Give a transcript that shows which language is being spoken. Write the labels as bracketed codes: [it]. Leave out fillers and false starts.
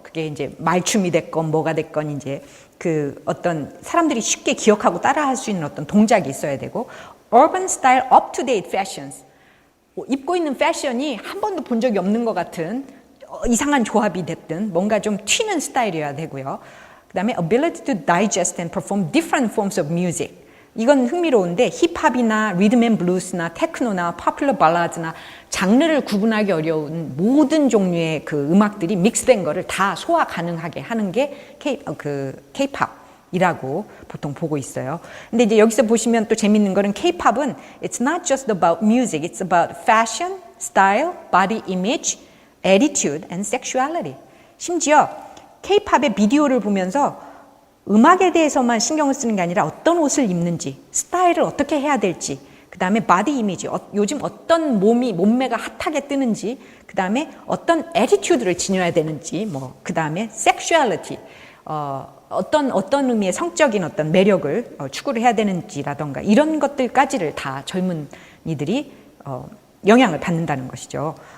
[ko] 그게 이제 말춤이 됐건 뭐가 됐건 이제 그 어떤 사람들이 쉽게 기억하고 따라할 수 있는 어떤 동작이 있어야 되고, [en] urban style up-to-date fashions, [ko] 입고 있는 패션이 한 번도 본 적이 없는 것 같은 이상한 조합이 됐든 뭔가 좀 튀는 스타일이어야 되고요. 그 다음에 [en] ability to digest and perform different forms of music. [ko] 이건 흥미로운데 힙합이나 리듬 앤 블루스나 테크노나 포퓰러 발라드나 장르를 구분하기 어려운 모든 종류의 그 음악들이 믹스된 거를 다 소화 가능하게 하는 게 K-팝이라고 보통 보고 있어요. 근데 이제 여기서 보시면 또 재밌는 거는 K-팝은 [en] it's not just about music, it's about fashion, style, body image, attitude and sexuality. [ko] 심지어 K-팝의 비디오를 보면서 음악에 대해서만 신경을 쓰는 게 아니라 어떤 옷을 입는지, 스타일을 어떻게 해야 될지, 그 다음에 바디 이미지, 요즘 어떤 몸매가 핫하게 뜨는지, 그 다음에 어떤 애티튜드를 지녀야 되는지, 그 다음에 섹슈얼리티, 어떤 의미의 성적인 어떤 매력을 추구를 해야 되는지라던가 이런 것들까지를 다 젊은이들이 영향을 받는다는 것이죠.